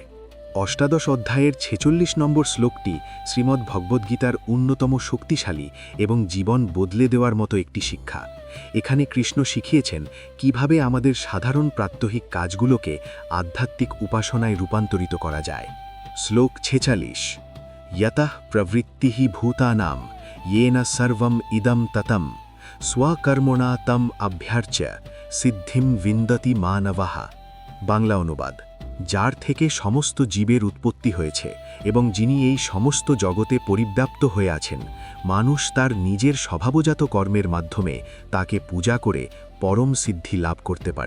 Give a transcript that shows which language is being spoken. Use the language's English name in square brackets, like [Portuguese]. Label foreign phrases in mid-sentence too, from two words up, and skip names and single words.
[Bangla] অষ্টাদশ অধ্যায়ের ৪৬ নম্বর শ্লোকটি শ্রীমদ্ ভগবদ্গীতার অন্যতম শক্তিশালী এবং জীবন বদলে দেওয়ার মতো একটি শিক্ষা। এখানে কৃষ্ণ শিখিয়েছেন কিভাবে আমাদের সাধারণ প্রাত্যহিক কাজগুলোকে আধ্যাত্মিক উপাসনায় রূপান্তরিত করা যায়। [Sanskrit] শ্লোক ৪৬। यतः प्रवृत्तिः भूतानां येन सर्वम् इदं ततं स्वकर्मणा तम अभ्यार्च्य সিদ্ধিম বিন্দতি মানবঃ। [Bangla] বাংলা অনুবাদ: যার থেকে সমস্ত জীবের উৎপত্তি হয়েছে এবং যিনি এই সমস্ত জগতে পরিব্যাপ্ত হয়ে আছেন, মানুষ তার নিজের স্বভাবজাত কর্মের মাধ্যমে তাকে পূজা করে পরম সিদ্ধি লাভ করতে পারে।